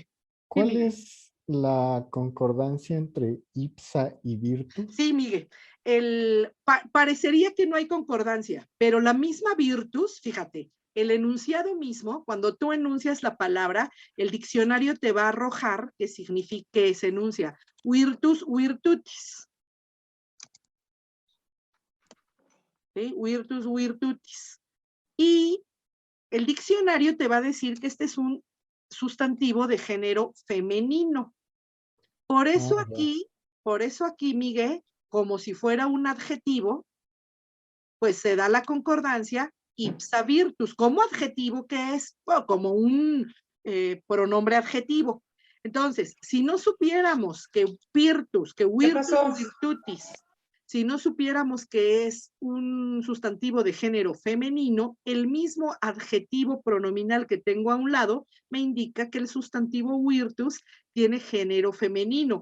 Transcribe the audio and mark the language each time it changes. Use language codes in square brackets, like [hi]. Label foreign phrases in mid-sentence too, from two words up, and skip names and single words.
[es] ¿Cuál es la concordancia entre ipsa y virtus? Sí, Miguel. Parecería que no hay concordancia, pero la misma virtus, fíjate, el enunciado mismo, cuando tú enuncias la palabra, el diccionario te va a arrojar que significa que se enuncia [la] virtus, virtutis. [es] ¿Sí? [la] Virtus, virtutis. [es] Y el diccionario te va a decir que este es un sustantivo de género femenino. Por eso aquí, Miguel, como si fuera un adjetivo, pues se da la concordancia [la] ipsa virtus, [es] como adjetivo que es, bueno, como un pronombre adjetivo. Entonces, si no supiéramos que [la] virtus, virtutis, [es] si no supiéramos que es un sustantivo de género femenino, el mismo adjetivo pronominal que tengo a un lado me indica que el sustantivo virtus tiene género femenino.